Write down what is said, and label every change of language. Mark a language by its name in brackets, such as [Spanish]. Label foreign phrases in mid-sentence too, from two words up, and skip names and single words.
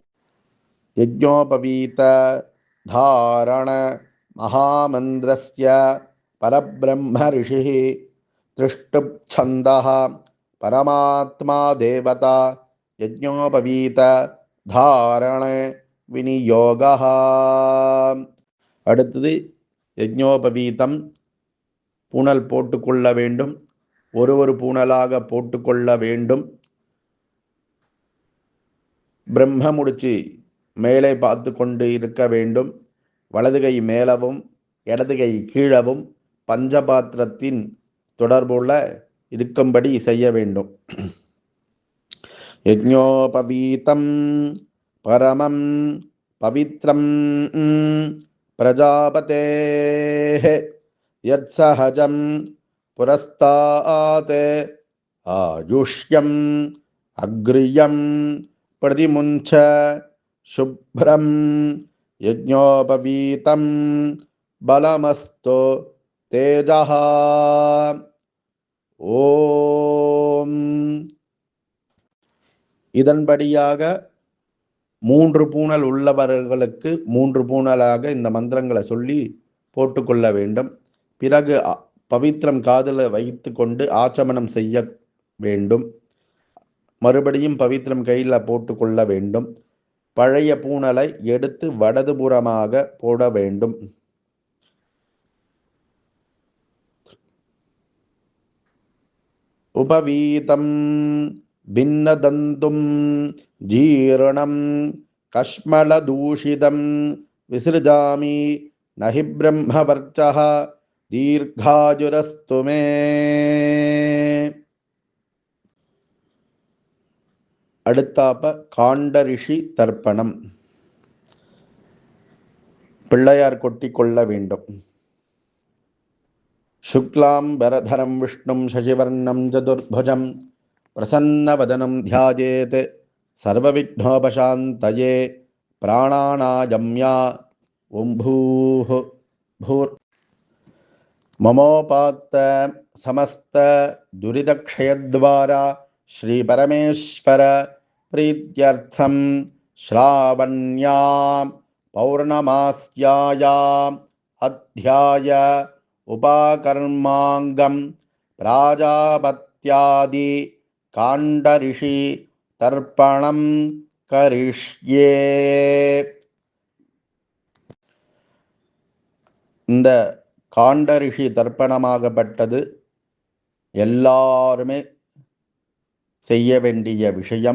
[Sanskrit] यज्ञोपवीत धारण महामन्त्रस्य परब्रह्म ऋषिः त्रिष्टुप्छन्दः परमात्मा देवता यज्ञोपवीत धारण विनियोगः [Tamil] அடுத்தது யஜ்ஞோபவீதம் பூணல் போட்டுக்கொள்ள வேண்டும். ஒரு பூணலாக போட்டுக்கொள்ள வேண்டும். பிரம்ம முடிச்சு மேலே பார்த்து கொண்டு இருக்க வேண்டும். வலது கை மேலவும் இடது கை கீழவும் பஞ்சபாத்திரத்தின் தொடர்புள்ள இருக்கும்படி செய்ய வேண்டும். [Sanskrit] यज्ञोपवीतं परमं पवित्रं प्रजापतेः यत्सहजं पुरस्तात् आयुष्यम् अग्रियं प्रतिमुञ्च शुभ्रं यज्ञोपवीतं बलमस्तु तेजः ஓம். [Tamil] இதன்படியாக 3 பூணல் உள்ளவர்களுக்கு 3 பூணலாக இந்த மந்திரங்களை சொல்லி போட்டுக்கொள்ள வேண்டும். பிறகு பவித்திரம் காதில் வைத்து கொண்டு ஆச்சமனம் செய்ய வேண்டும். மறுபடியும் பவித்திரம் கையில் போட்டுக்கொள்ள வேண்டும். பழைய பூணலை எடுத்து வடதுபுறமாக போட வேண்டும். [Sanskrit] உபவீதம் भिन्नदन्तुं जीर्णं कश्मलदूषितं विसृजामि न हि ब्रह्मवर्चः दीर्घायुरस्तु मे. [Tamil] அடுத்தாப்ப காண்டரிஷி தர்ப்பணம். பிள்ளையார் கொட்டி கொள்ள வேண்டும். [Sanskrit] शुक्लाम् बरधरं विष्णुं शशिवर्णं चतुर्भुजम् प्रसन्नवदनं ध्यायेत् सर्वविघ्नोपशान्तये प्राणानायम्या ॐ भूः भूर् ममोपात्त समस्त दुरितक्षयद्वारा श्रीपरमेश्वर प्रीत्यर्थं श्रावण्यां पौर्णमास्यायाम् अध्याय उपाकर्मांगं प्राजापत्यादि काण्डर्षि तर्पणं करिष्ये. [Tamil] இந்த காண்டரிஷி தர்ப்பணமாகப்பட்டது எல்லாருமே செய்ய வேண்டிய விஷயம்.